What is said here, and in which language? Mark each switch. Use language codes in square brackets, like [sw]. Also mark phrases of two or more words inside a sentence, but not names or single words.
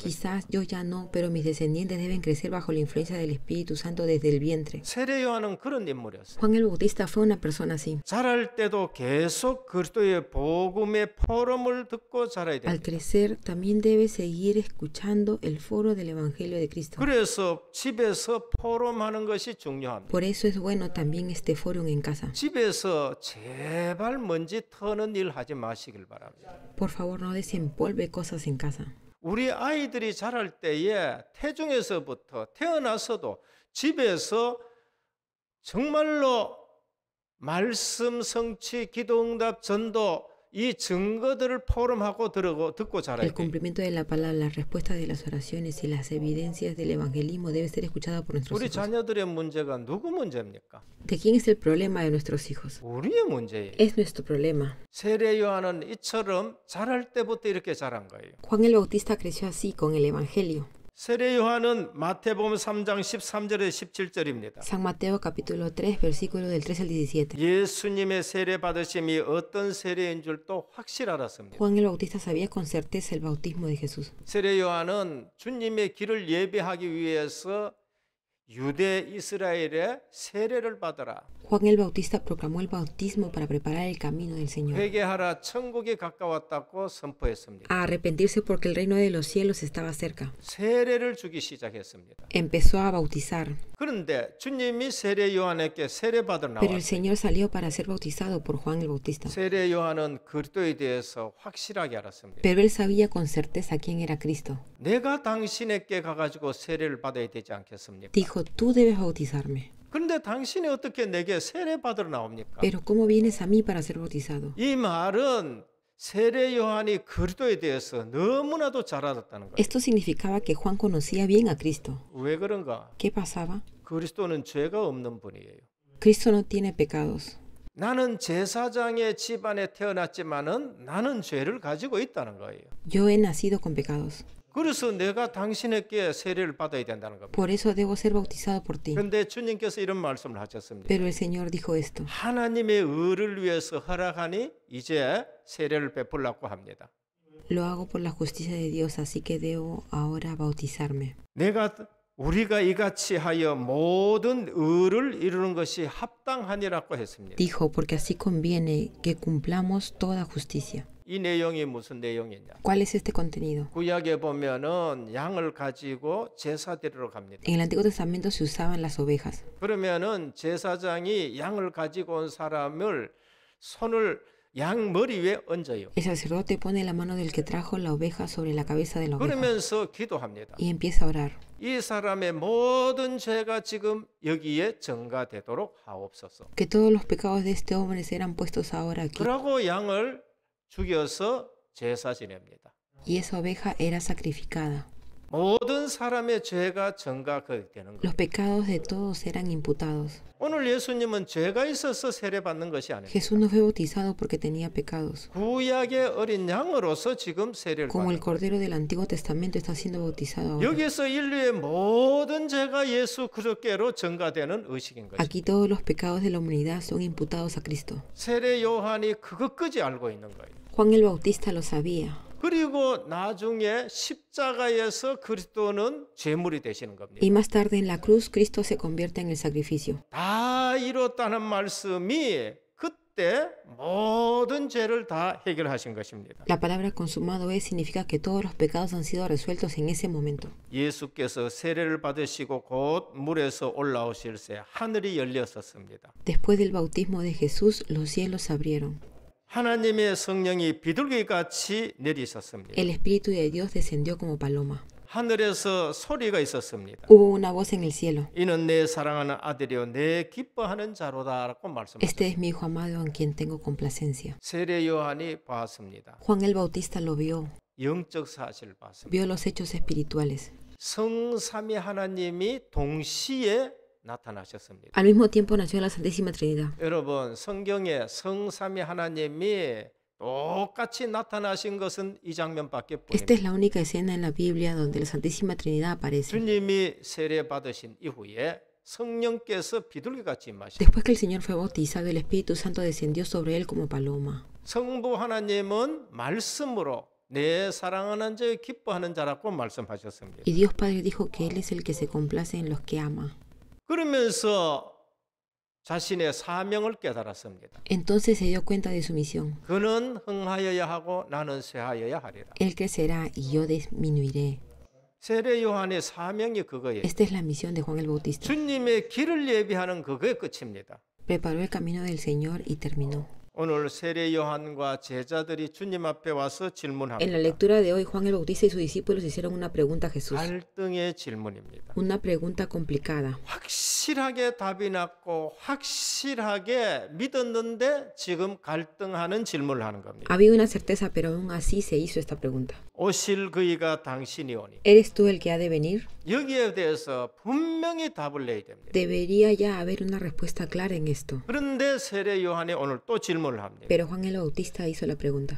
[es] Quizás yo ya no, pero mis descendientes deben crecer bajo la influencia del Espíritu Santo desde el vientre. [ko] 세례 요한은 그런 인물이었어요. [es] Juan el Bautista fue una persona así. [ko] 자랄 때도 계속 그리스도의 복음의 포럼을 듣고 자라야 [es] Al [ko] 됩니다. [es] crecer, también debe seguir escuchando el foro del Evangelio de Cristo. [ko] 그래서 집에서 포럼하는 것이 중요합니다. [es] Por eso es bueno también este foro en casa. [ko] 집에서 제발 먼지 터는 일 하지 마시길 바랍니다. [es] Por favor, no desempolve cosas en casa. [ko] 우리 아이들이 자랄 때에 태중에서부터 태어나서도 집에서 정말로 말씀, 성취, 기도응답, 전도 이 증거들을 포럼하고 듣고 자라야 [es] El [ko] 돼요. [es] cumplimiento de la palabra, la respuesta de las oraciones y las evidencias del evangelismo debe ser escuchada por nuestros [ko] 우리 [es] hijos. [ko] 자녀들의 문제가 누구 문제입니까? [es] ¿De quién es el problema de nuestros hijos? [ko] 우리의 문제예요. [es] Es nuestro problema. [ko] 세례 요한은 이처럼 자랄 때부터 이렇게 자란 거예요. [es] Juan el Bautista creció así con el evangelio. [ko] 세례 요한은 마태복음 3장 13절에 17절입니다. [es] San Mateo capítulo 3, versículo del 3 al 17. [ko] 예수님의 세례 받으심이 어떤 세례인 줄 또 확실 알았습니다. [es] Juan el Bautista sabía con certeza el bautismo de Jesús. [ko] 세례 요한은 주님의 길을 예배하기 위해서 유대 이스라엘의 세례를 받아라. [es] Juan el Bautista proclamó el bautismo para preparar el camino del Señor. [ko] 회개하라 천국이 가까웠다고 선포했습니다. [es] A arrepentirse porque el reino de los cielos estaba cerca. [ko] 세례를 주기 시작했습니다. [es] Empezó a bautizar, [ko] 그런데 주님이 세례 요한에게 세례 받으러 [es] pero el [ko] 나왔어요. [es] Señor salió para ser bautizado por Juan el Bautista. [ko] 세례 요한은 그리스도에 대해서 확실하게 알았습니다. [es] Pero él sabía con certeza quién era Cristo. [ko] 내가 당신에게 가가지고 세례를 받아야 되지 않겠습니까? [es] Dijo, tú debes bautizarme. [ko] 그런데 당신이 어떻게 내게 세례 받으러 나옵니까? [es] Pero ¿cómo vienes a mí para ser bautizado? [ko] 이 말은 세례 요한이 그리스도에 대해서 너무나도 잘 알았다는 거예요. [es] Esto significaba que Juan conocía bien a Cristo. [ko] 왜 그런가? [es] ¿Qué pasaba? [ko] 그리스도는 죄가 없는 분이에요. [es] Cristo no tiene pecados. [ko] 나는 제사장의 집안에 태어났지만은 나는 죄를 가지고 있다는 거예요. [es] Yo he nacido con pecados. [ko] 그래서 내가 당신에게 세례를 받아야 된다는 겁니다. [es] Por eso debo ser bautizado por ti. [ko] 그런데 주님께서 이런 말씀을 하셨습니다. [es] Pero el Señor dijo esto. [ko] 하나님의 의를 위해서 허락하니 이제 세례를 베풀라고 합니다. [es] Lo hago por la justicia de Dios, así que debo ahora bautizarme. [ko] 우리가 이같이 하여 모든 의를 이루는 것이 합당하니라고 했습니다. [es] Dijo, porque así conviene que cumplamos toda justicia. [ko] 이 내용이 무슨 내용이냐? [es] ¿Cuál es este contenido? [ko] 구약에 보면은 양을 가지고 제사 드리러 갑니다. [es] En el Antiguo Testamento se usaban las ovejas. [ko] 그러면은 제사장이 양을 가지고 온 사람을 손을 양 머리 위에 얹어요. [es] El sacerdote pone la mano del que trajo la oveja sobre la cabeza de la oveja [ko] 그러면서 기도합니다. [es] y empieza a orar. [ko] 이 사람의 모든 죄가 지금 여기에 전가되도록 하옵소서. [es] Que todos los pecados de este hombre serán puestos ahora aquí. [ko] 그러고 양을 죽여서 제사 지냅니다. [es] Y esa oveja era sacrificada. [ko] 모든 사람의 죄가 전가되는 거예요. [es] Los pecados de todos eran imputados. [ko] 오늘 예수님은 죄가 있어서 세례 받는 것이 아닙니다. [es] Jesús no fue bautizado porque tenía pecados. [ko] 구약의 어린 양으로서 지금 세례를 [es] Como el [ko] 받는 거예요. [es] Cordero del Antiguo Testamento está siendo bautizado ahora. [ko] 여기서 인류의 모든 죄가 예수 그리스도께로 전가되는 의식인 것입니다. [es] Aquí todos los pecados de la humanidad son imputados a Cristo. [ko] 세례 요한이 그것까지 알고 있는 거예요. [es] Juan el Bautista lo sabía. [ko] 그리고 나중에 십자가에서 그리스도는 제물이 되시는 겁니다. [es] Y más tarde en la cruz, Cristo se convierte en el sacrificio. [ko] 다 이뤘다는 말씀이 그때 모든 죄를 다 해결하신 것입니다. [es] La palabra consumado es significa que todos los pecados han sido resueltos en ese momento. [ko] 예수께서 세례를 받으시고 곧 물에서 올라오실 새 하늘이 열렸었습니다. [es] Después del bautismo de Jesús, los cielos se abrieron. [ko] 하나님의 성령이 비둘기같이 내리셨습니다. [es] El Espíritu de Dios descendió como paloma. [ko] 하늘에서 소리가 있었습니다. [es] Hubo una voz en el cielo. [ko] 이는 내 사랑하는 아들이요 내 기뻐하는 자로다라고 말씀하셨습니다. [es] Este es mi hijo amado en quien tengo complacencia. [ko] 세례 요한이 봤습니다. [es] Juan el Bautista lo vio. [ko] 영적 사실을 봤습니다. [es] vio los hechos espirituales. [ko] 성삼위 하나님이 동시에 나타나셨습니다. [es] Al mismo tiempo nació la Santísima Trinidad. [ko] 여러분, 성경에 성삼위 하나님이 똑같이 나타나신 것은 이 장면밖에 [es] Esta es [ko] 없습니다. [es] la única escena en la Biblia donde la Santísima Trinidad aparece. [ko] 주님이 세례 받으신 이후에 성령께서 비둘기같이 임하셨습니다. [es] Después que el Señor fue bautizado, el Espíritu Santo descendió sobre él como paloma. [ko] 성부 하나님은 말씀으로 내 사랑하는 자의 기뻐하는 자라고 말씀하셨습니다. [es] Y Dios Padre dijo que Él es el que se complace en los que ama. [ko] 그러면서 자신의 사명을 깨달았습니다. [es] Entonces se dio cuenta de su misión. [ko] 그는 흥하여야 하고 나는 쇠하여야 하리라. [es] Él crecerá y yo disminuiré. [ko] 세례 요한의 사명이 그거예요. [es] Esta es la misión de Juan el Bautista. [ko] 주님의 길을 예비하는 그거에 끝입니다. [es] Preparó el camino del Señor y terminó. [ko] 오늘 세례 요한과 제자들이 주님 앞에 와서 [es] En la [ko] 질문합니다. [es] lectura de hoy, Juan el Bautista y sus discípulos hicieron una pregunta a Jesús. [ko] 갈등의 질문입니다. [es] Una pregunta complicada. [ko] 확실하게 답이 났고 확실하게 믿었는데 지금 갈등하는 질문을 하는 겁니다. [es] Había una certeza, pero aún así se hizo esta pregunta. [ko] 오실 그이가 당신이 오니. [es] ¿Eres tú el que ha de venir? [ko] 여기에 대해서 분명히 답을 내야 됩니다. [es] Debería ya haber una respuesta clara en esto. [ko] 그런데 세례 요한이 오늘 또 질문을 합니다. [es] Pero Juan el Bautista hizo la pregunta.